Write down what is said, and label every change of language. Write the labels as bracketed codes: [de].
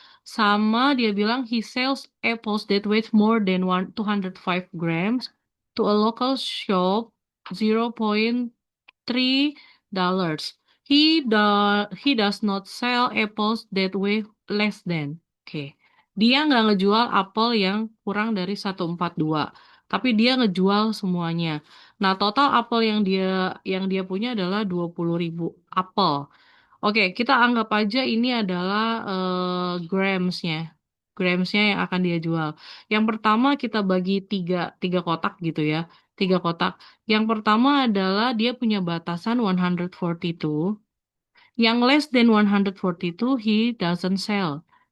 [id] Sama dia bilang [en] he sells apples that weight more than 205 grams to a local shop 0,3 dollars. He does not sell apples that weigh less than. [id] Oke. Dia nggak ngejual apel yang kurang dari 142, tapi dia ngejual semuanya. Nah, total apel yang dia punya adalah 20.000 apel. Oke, kita anggap aja ini adalah gramsnya. Gramsnya yang akan dia jual. Yang pertama kita bagi tiga kotak gitu ya. Tiga kotak. Yang pertama adalah dia punya batasan 142. Yang [en] less than 142 he doesn't sell.